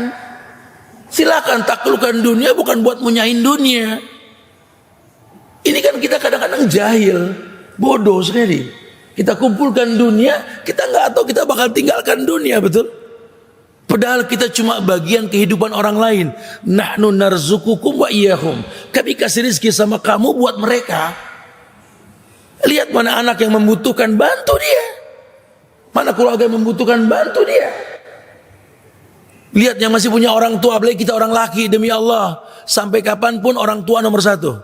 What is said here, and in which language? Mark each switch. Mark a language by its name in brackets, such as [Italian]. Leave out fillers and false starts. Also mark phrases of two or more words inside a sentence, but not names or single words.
[Indonesian] Silakan taklukkan dunia, bukan buat munyahin dunia. Ini kan kita kadang-kadang jahil, bodoh sekali. Kita kumpulkan dunia, kita nggak tahu kita bakal tinggalkan dunia, betul? Padahal kita cuma bagian kehidupan orang lain. [Arabic] نحن نرزقكم وإياهم. [Indonesian] Kami kasih rezeki sama kamu buat mereka. Lihat mana anak yang membutuhkan, bantu dia. Mana keluarga yang membutuhkan, bantu dia. Lihat yang masih punya orang tua, apalagi kita orang laki, demi Allah, sampai kapanpun orang tua nomor satu.